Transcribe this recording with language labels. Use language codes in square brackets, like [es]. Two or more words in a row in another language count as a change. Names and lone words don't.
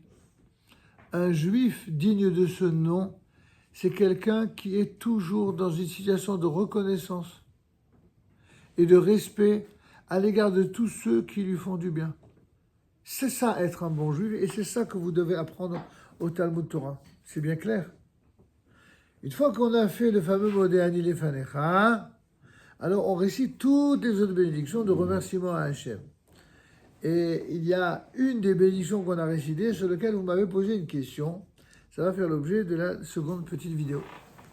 [fr] Un juif digne de ce nom, c'est quelqu'un qui est toujours dans une situation de reconnaissance et de respect à l'égard de tous ceux qui lui font du bien. C'est ça être un bon juif et c'est ça que vous devez apprendre au Talmud Torah. C'est bien clair. Une fois qu'on a fait le fameux [he] מודה אני לפניך, [fr] alors on récite toutes les autres bénédictions de remerciement à Hachem. Et il y a une des bénédictions qu'on a récitées sur laquelle vous m'avez posé une question. Ça va faire l'objet de la seconde petite vidéo.